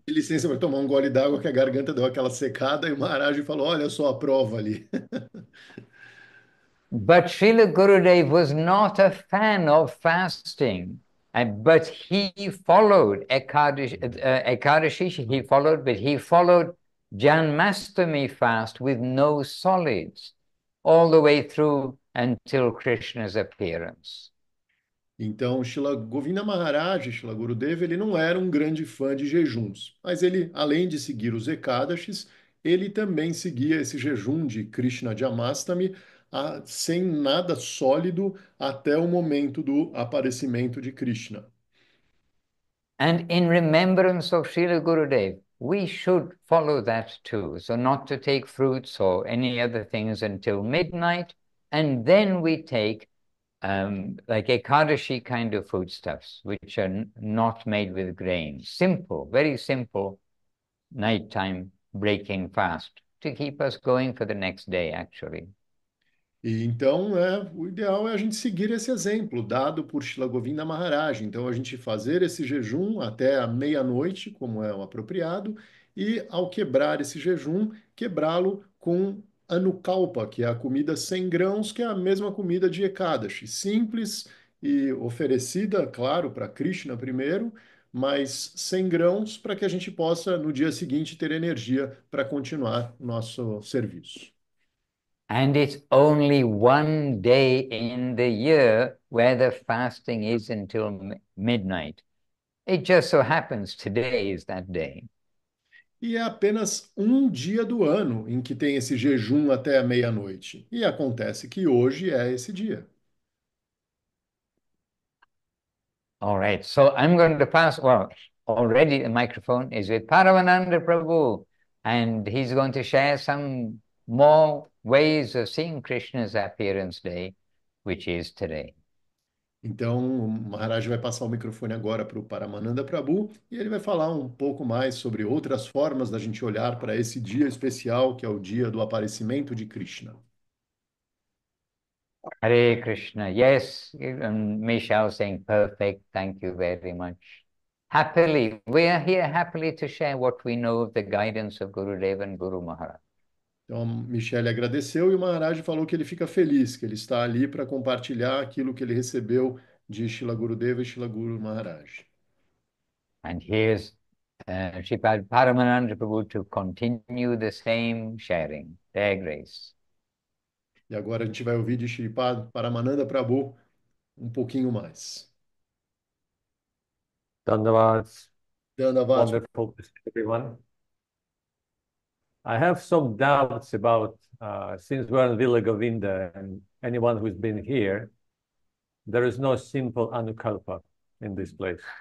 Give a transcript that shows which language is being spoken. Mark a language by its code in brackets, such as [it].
[pt] licença para tomar um gole d'água que a garganta deu aquela secada e o Maharaj falou: Olha só a prova ali. [en] But Srila Gurudev was not a fan of fasting, but he followed Ekadashi, he followed, but he followed Janmastami fast with no solids all the way through until Krishna's appearance. [pt] Então, Shila Govinda Maharaj, Shila Gurudeva, ele não era um grande fã de jejuns, mas ele, além de seguir os Ekadashis, ele também seguia esse jejum de Krishna Janmashtami sem nada sólido até o momento do aparecimento de Krishna. [en] And in remembrance of Srila Gurudev, we should follow that too. So not to take fruits or any other things until midnight, and then we take like Ekadashi kind of foodstuffs, which are not made with grain. Simple, very simple nighttime breaking fast to keep us going for the next day, actually. [pt] E então, o ideal é a gente seguir esse exemplo dado por Shila Govinda Maharaj. Então, a gente fazer esse jejum até a meia-noite, como é o apropriado, e ao quebrar esse jejum, quebrá-lo com anukalpa, que é a comida sem grãos, que é a mesma comida de Ekadashi. Simples e oferecida, claro, para Krishna primeiro, mas sem grãos, para que a gente possa, no dia seguinte, ter energia para continuar nosso serviço. [en] And it's only one day in the year where the fasting is until midnight. It just so happens today is that day. [pt] E é apenas um dia do ano em que tem esse jejum até a meia-noite. E acontece que hoje é esse dia. [en] All right, so I'm going to pass, well, already the microphone is with Paramananda Prabhu, and he's going to share some more ways of seeing Krishna's appearance day, which is today. [pt] Então, o Maharaj vai passar o microfone agora para o Paramananda Prabhu e ele vai falar um pouco mais sobre outras formas da gente olhar para esse dia especial, que é o dia do aparecimento de Krishna. [en] Hare Krishna. Yes, Michelle saying perfect. Thank you very much. Happily, we are here happily to share what we know of the guidance of Gurudev and Guru Maharaj. [pt] Então, a Michele agradeceu e o Maharaj falou que ele fica feliz, que ele está ali para compartilhar aquilo que ele recebeu de Shila Gurudeva e Shila Guru Maharaj. [en] And here's Sripad Paramananda Prabhu to continue the same sharing, their grace. [pt] E agora a gente vai ouvir de Shripad Paramananda Prabhu um pouquinho mais. [sa] Dandavats. Dandavats. [en] Wonderful to see everyone. I have some doubts about, since we're in Villa Govinda and anyone who's been here, there is no simple anukalpa in this place.